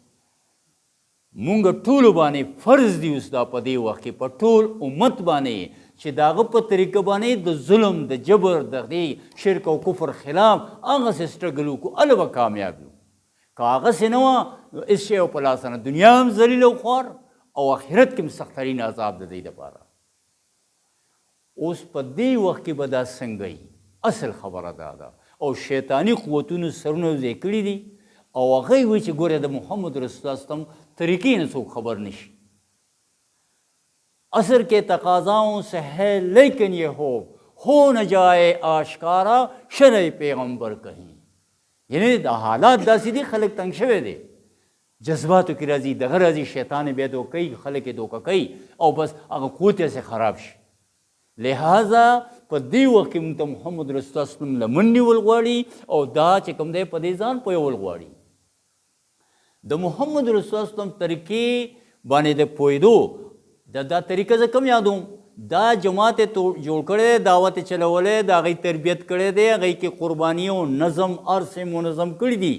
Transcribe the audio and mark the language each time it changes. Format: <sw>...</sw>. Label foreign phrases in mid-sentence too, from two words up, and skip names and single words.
<ps>مونږ ټولو باندې فرض دی اوس دا په دې وخت کې په ټول امت باندې چې د هغه په طریقه باندې د ظلم د جبر د دې شرک او کفر خلاف هغسې سټرګل وکړو هله به کامیاب یو که هغسې نه وه نو هېڅ شی په لاس نه دنیا هم ذلیل او خوار او آخرت کې هم سختترین عذاب د دوی دپاره اوس په دې وخت کې به دا څنګه وي اصل خبره دا ده او شیطاني قوتونو سرونه ځای کړي دي او هغوی وایي چې ګوره د محمد رسول الله وسلم طریقې نه څوک خبر نشي</ps> <ur>اثر کے تقاضاؤں سے ہے لیکن یہ ہو نہ جائے آشکارا شرع پیغمبر کہیں</ur> <ps>یعنی دا حالات داسې دي خلک تنګ شوی دی جذباتو کې راځي دغه راځي شیطان بیا دو کوي خلک یې دوکه کوي او بس هغه قوت یې خراب شي لہذا په دې وخت کې موږ ته محمد رسول الله وسلم لمن نیول غواړي او دا چې کوم دی په دې ځان پوهول غواړي د محمد رسول الله وسلم طریقې باندې د پوهېدو دا طریقه زه کم یادوم دا جماعت یې جوړ کړی دی دعوت یې چلولی د هغوی تربیت کړی دی هغوی کې قرباني او نظم هر څه منظم کړي دي</ps>